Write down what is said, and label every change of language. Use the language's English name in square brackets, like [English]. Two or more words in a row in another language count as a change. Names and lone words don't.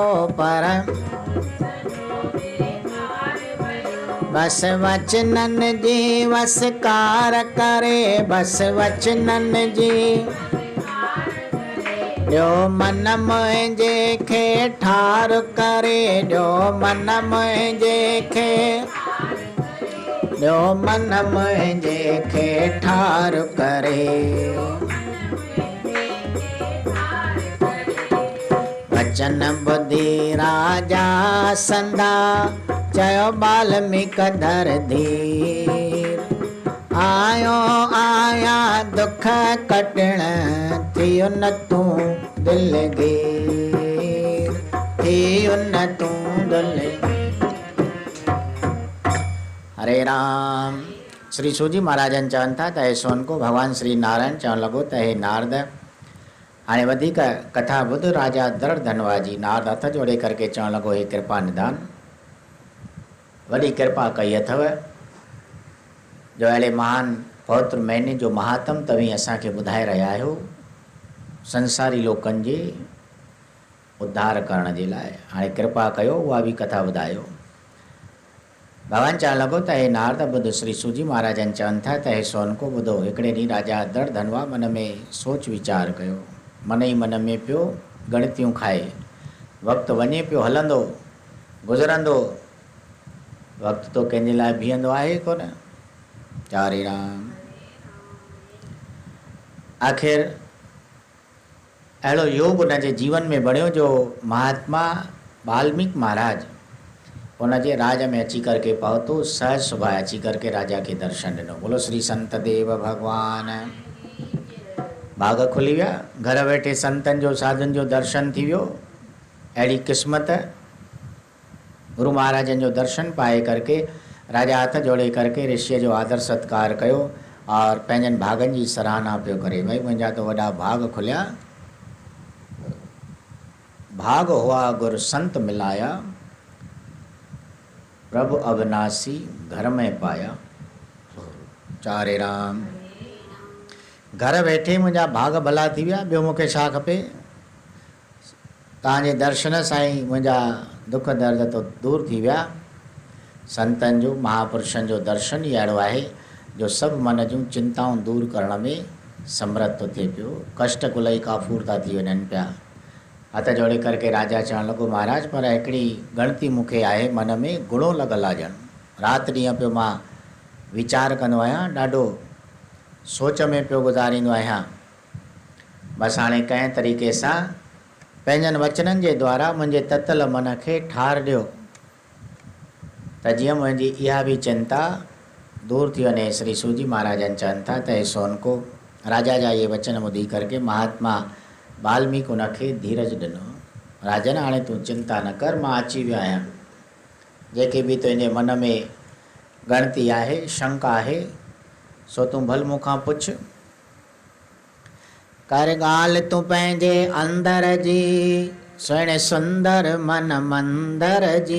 [Sindhi] पर बस वचनन जी वसकार करे, बस वचनन जी ॾियो मन मुंहिंजे खे ठार करे, ॾियो मन मुंहिंजे खे, ॾियो मन मुंहिंजे खे ठार करे। वचन ॿुधी राजा संदा, चयो वाल्मीकि धर धीर। आयो आया दुख कटण, थियो न तूं दिलगीर, थियो न तूं दिल। हरे राम। श्री सूजी महाराजन चवनि था त हे सोनको भगवान श्री नारायण चवणु लॻो त हे नारद, हाणे वधीक कथा ॿुध। राजा दृढ़ धनवा जी नारद हथ जोड़े करके चवणु लॻो, हे कृपा निदान, वॾी कृपा कई अथव जो अहिड़े महान पवित्र महीने जो महात्म तव्हीं असांखे ॿुधाए रहिया आहियो संसारी लोकनि जे उद्धार करण जे लाइ। हाणे कृपा कयो, उहा बि कथा ॿुधायो। भगवान चवणु लॻो त हे नारद ॿुध, श्री सूजी महाराजन चवनि था त हे सोनको ॿुधो। हिकिड़े ॾींहुं राजा दृढ़ धनवा मन में सोच वीचार कयो, मन ई मन में पियो गणतियूं खाए। वक़्तु वञे पियो हलंदो, गुज़रंदो, वक़्तु तो कंहिंजे लाइ बीहंदो आहे कोन। हरे राम। आख़िर अहिड़ो योग उन जे जीवन में बणियो जो महात्मा वाल्मीकि महाराज उनजे राज में अची करके पहुतो, सहज सुभाए अची करके राजा के दर्शन ॾिनो। बोलो श्री संत देव भगवान। भाग खुली विया, घर वेठे संतन जो साधुनि जो दर्शन थी वियो। अहिड़ी क़िस्मत, गुरु महाराजन जो दर्शन पाए करके राजा हथ जोड़े करके ऋषि जो आदर सत्कार कयो और पंहिंजनि भागनि जी सराहना पियो करे। भाई मुंहिंजा तो वॾा भाग खुलिया, [Hindi] भाग हुआ गुरु संत मिलाया, प्रभु अविनाशी घर में पाया। [Sindhi] चारे राम। घर वेठे मुंहिंजा भाग भला थी विया, ॿियो मूंखे छा खपे। तव्हांजे दर्शन सां ई मुंहिंजा दुख दर्द तो दूर थी विया। संतन जो, महापुरुषनि जो दर्शन ई अहिड़ो आहे जो सभु मन जूं चिंताऊं दूर करण में समर्थ थो थिए पियो। कष्ट कुलई काफ़ूर था थी वञनि पिया। हथ जोड़े करके राजा चवण लॻो, महाराज पर हिकिड़ी गणती मूंखे आहे मन में, गुणो लॻल आहे ॼण। राति ॾींहं पियो मां वीचार कंदो आहियां, ॾाढो सोच में पियो गुज़ारींदो आहियां। बसि हाणे कंहिं तरीक़े सां पंहिंजनि वचननि जे द्वारा मुंहिंजे ततल मन खे ठार ॾियो त जीअं मुंहिंजी इहा बि चिंता दूर थी वञे। श्री सूजी महाराजन चवनि था त सोनको राजा जा ये वचन ॿुधी करके महात्मा वाल्मीकि उनखे धीरज ॾिनो। राजन हाणे तूं चिंता न कर, मां अची वियो आहियां। जेके बि तुंहिंजे मन में गणती आहे, शंका आहे, सो तूं भल मूंखां पुछ। कर ॻाल्हि तूं पंहिंजे अंदर जी, सुहिणे सुंदर मन मंदर जी।